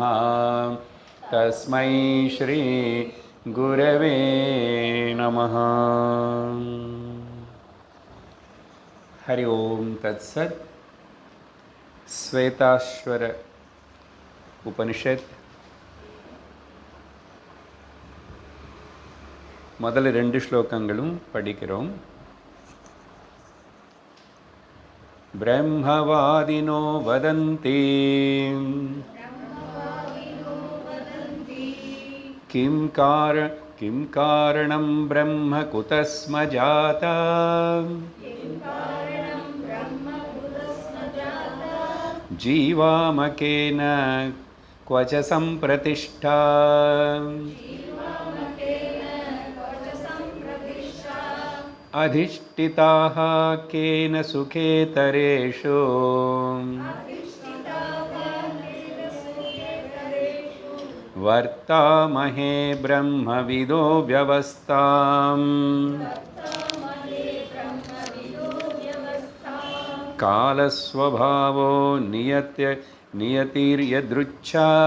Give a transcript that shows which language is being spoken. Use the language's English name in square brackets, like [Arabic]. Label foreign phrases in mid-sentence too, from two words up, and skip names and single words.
[Sanskrit] तस्मै श्री गुरवे नमः। हरि ओम तत्सत्। [Tamil] श्वेताश्वर उपनिषत् முதல் ரெண்டு ஸ்லோகங்களும் படிக்கிறோம். [Sanskrit] ब्रह्मवादिनो वदन्ति किं कारणं ब्रह्म कुतस्म जाता जीवामकेन क्वच सम्प्रतिष्ठा अधिष्ठिताः केन सुखेतरेषु वर्तामहे ब्रह्मविदो व्यवस्थाम् कालस्वभावो नियतिर्यदृच्छा